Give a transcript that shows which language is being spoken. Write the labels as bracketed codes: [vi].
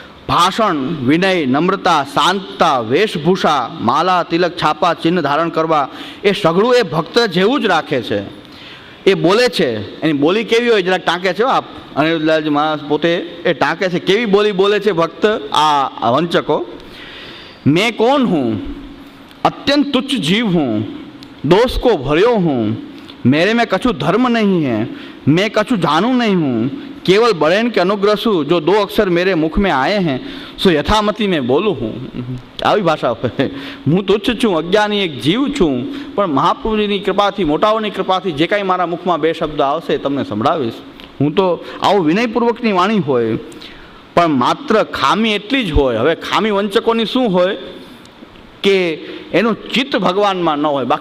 [gu] ભાષણ, વિનય, નમ્રતા, શાંતતા, વેશભૂષા, માલા, તિલક, છાપા, ચિહ્ન ધારણ કરવા, એ સઘળું એ ભક્ત જેવું જ રાખે છે. એ બોલે છે, એની બોલી કેવી હોય જરાક ટાંકે છે. આપ અનિરુદ્ધલાલજી મહારાજ પોતે એ ટાંકે છે, કેવી બોલી બોલે છે ભક્ત આ વંચકો. [hi] मैं कौन हूँ, अत्यंत तुच्छ जीव हूँ, दोष को भर्यो हूँ, मेरे में कछु धर्म नहीं है, मैं कछु जानू नहीं हूँ, केवल बड़ेन के अनुग्रह सु जो दो अक्षर मेरे मुख में आए हैं सो यथामति में बोलूँ हूँ. [gu] આવી ભાષા હું તુચ્છ છું, અજ્ઞાની એક જીવ છું, પણ મહાપ્રભુજીની કૃપાથી, મોટાઓની કૃપાથી જે કાંઈ મારા મુખમાં બે શબ્દ આવશે તમને સંભળાવીશ. હું તો આવું વિનયપૂર્વકની વાણી હોય, પણ માત્ર ખામી એટલી જ હોય. હવે ખામી વંચકોની શું હોય કે એનું ચિત્ત ભગવાનમાં ન હોય.